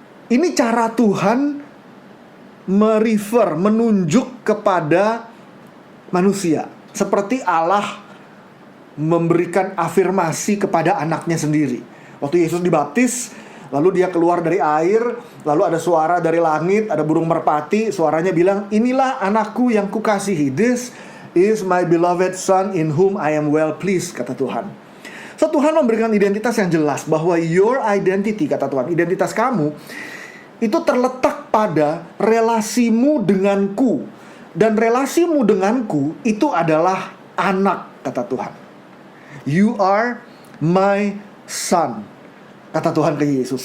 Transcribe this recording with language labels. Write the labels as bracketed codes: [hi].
[id] Ini cara Tuhan menunjuk kepada manusia. Seperti Allah memberikan afirmasi kepada anaknya sendiri. Waktu Yesus dibaptis, lalu dia keluar dari air, lalu ada suara dari langit, ada burung merpati, suaranya bilang, "Inilah anakku yang kukasihi. [en] This is my beloved son in whom I am well pleased," [id] kata Tuhan. So Tuhan memberikan identitas yang jelas bahwa [en] your identity, [id] kata Tuhan, identitas kamu itu terletak pada relasimu denganku. Dan relasimu denganku itu adalah anak, kata Tuhan. [en] You are my son, [id] kata Tuhan ke Yesus.